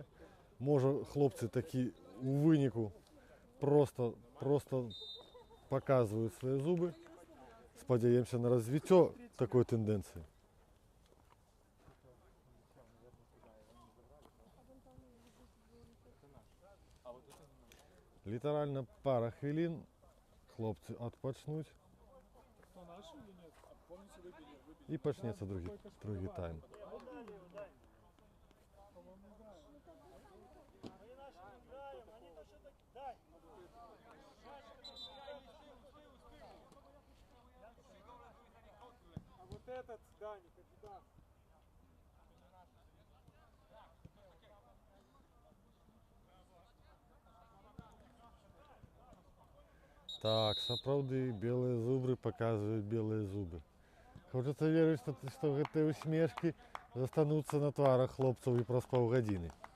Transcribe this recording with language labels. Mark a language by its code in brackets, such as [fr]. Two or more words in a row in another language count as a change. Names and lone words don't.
[be] Можа, хлопцы такі у выніку просто паказваюць свае зубы. Спадзяемся на развіццё такой тэндэнцыі. Літаральна пара хвілін. Хлопцы адпачнуць. [ru] Кто наши или нет? Помните, выбили? [be] І пачнецца другі тайм. [ru] По-моему, да. А вот этот, да, не кандидат. [be] Так, сапраўды, белыя зубры паказваюць белыя зубы. Хочацца верыць, што гэтыя усмешкі застануцца на тварах хлопцаў і праз паўгадзіны.